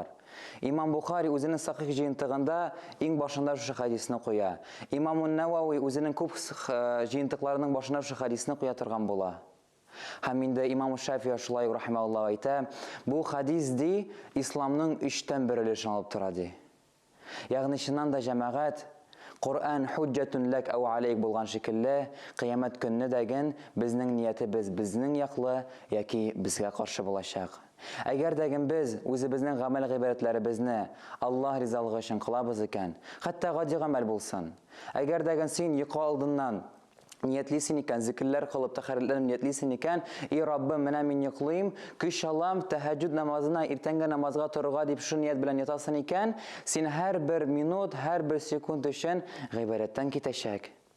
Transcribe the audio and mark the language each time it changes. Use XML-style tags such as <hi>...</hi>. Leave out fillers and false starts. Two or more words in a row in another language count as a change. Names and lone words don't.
<tt>Имам Бухари үзенең сахих җыентыгында иң башында шушы хадисне куя. Имам Науави үзенең күп җыентыкларының башына шушы хадисне куя торган була. Һәм инде Имам Шафии шулай рахимахуллаһ әйтә: "Бу хадис ди исламның 3тән бер өлешен алып тора" ди. Ягъни чыннан да җәмәгать,</tt> <ar>القرآن حجة لك أو عليك</ar> <tt>булган шикелле, кыямәт көнне дәген безнең ниятебез безнең яклы яки безгә каршы булачак. Әгәр дәген без үзебезнең гамәл гыйбадәтләребезне Аллаһ ризалыгы өчен кылабыз икән, хәтта гади гамәл булсын. Әгәр дәген син йокы алдыннан ниятлисен икән, зикрләр кылып, тәһарәтләнеп ниятлисен икән: "И Раббым, менә мин йоклыйм, көч алам, тәһәҗҗүд намазына, иртәнге намазга торырга" дип шу ният белән ятасың икән, син һәр бер минут, һәр бер секунд өчен гыйбадәттән китәчәк.</tt>